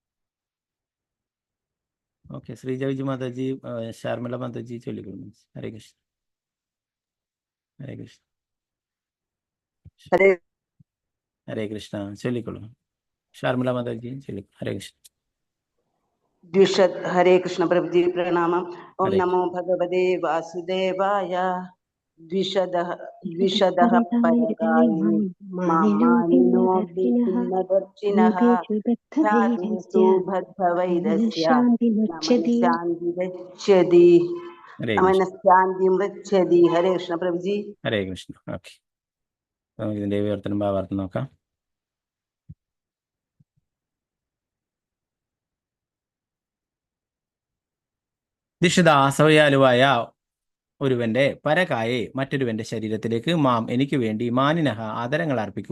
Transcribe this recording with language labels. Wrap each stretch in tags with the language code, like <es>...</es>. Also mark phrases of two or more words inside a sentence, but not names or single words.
<ml>ഓക്കെ, ശ്രീജവിജി മാതാജി, ശർമിള മാതാജി ചൊല്ലിക്കൊള്ളുന്നു.</ml> <sa>ഹരേ കൃഷ്ണ. ഹരേ കൃഷ്ണ. ഹരേ കൃഷ്ണ</sa> <ml>ചൊല്ലിക്കൊള്ളു. ശർമിള മാതാജി ചൊല്ലിക്കൊള്ളു.</ml> <sa>ഹരേ കൃഷ്ണ. हरे कृष्ण प्रभु जी प्रणामम। ओम ഹരേ नमो भगवते वासुदेवाय। द्विषदः द्विषदः परगायि मानिनो ध्यातेषु बद्धवैरस्य न मनश्शान्तिरच्छति ഹരേ न കൃഷ്ണ मनश्शान्तिमृच्छति। हरे कृष्ण प्रभु जी। ഹരേ കൃഷ്ണ.</sa> <ml>ഓക്കെ, നമുക്ക് ഇതിന്റെ വിവർത്തനം ഭാവാർത്ഥം നോക്കാം. ദിഷത അസവയാലുവായ ഒരുവന്റെ പരകായെ മറ്റൊരുവന്റെ ശരീരത്തിലേക്ക് മാം എനിക്ക് വേണ്ടി മാനിനഹ ആദരങ്ങൾ അർപ്പിക്കുക.</ml>